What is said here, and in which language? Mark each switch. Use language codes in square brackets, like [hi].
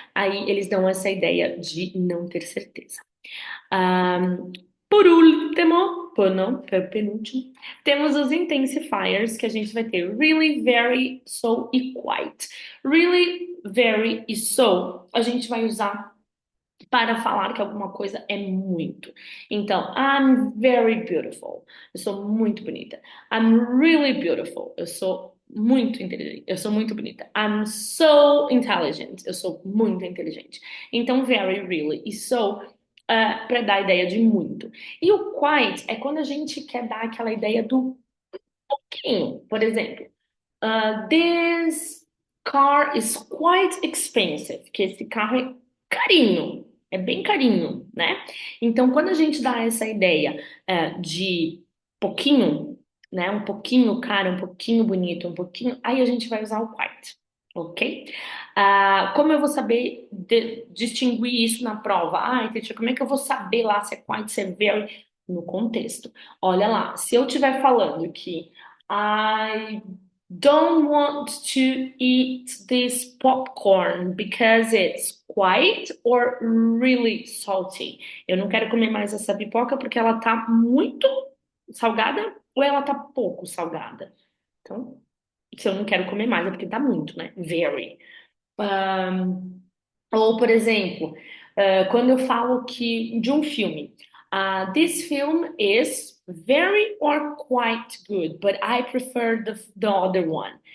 [pt] Aí eles dão essa ideia de não ter certeza. Por último, não, foi o penúltimo, temos os intensifiers que a gente vai ter really, very, so e quite. Really, very e so a gente vai usar para falar que alguma coisa é muito. [en] Então, I'm very beautiful. [pt] Eu sou muito bonita. [en] I'm really beautiful. [pt] Eu sou muito inteligente. Eu sou muito bonita. [en] I'm so intelligent. [pt] Eu sou muito inteligente. Então, very, really e so para dar a ideia de muito. E o quite é quando a gente quer dar aquela ideia do pouquinho. Por exemplo, [en] this car is quite expensive, [pt] que esse carro é carinho, é bem carinho, né? Então, quando a gente dá essa ideia de pouquinho, né? Um pouquinho caro, um pouquinho bonito, um pouquinho, aí a gente vai usar o quite, ok? Como eu vou saber distinguir isso na prova? Teacher, como é que eu vou saber lá se é quite, se é very? No contexto. Olha lá, se eu estiver falando que [en] I don't want to eat this popcorn because it's quite or really salty. [pt] Eu não quero comer mais essa pipoca porque ela tá muito salgada ou ela tá pouco salgada. Então, se eu não quero comer mais é porque tá muito, né? [en] Very. [pt] Um, ou, por exemplo, quando eu falo que de um filme, [en] this film is very or quite good, but I prefer the other one.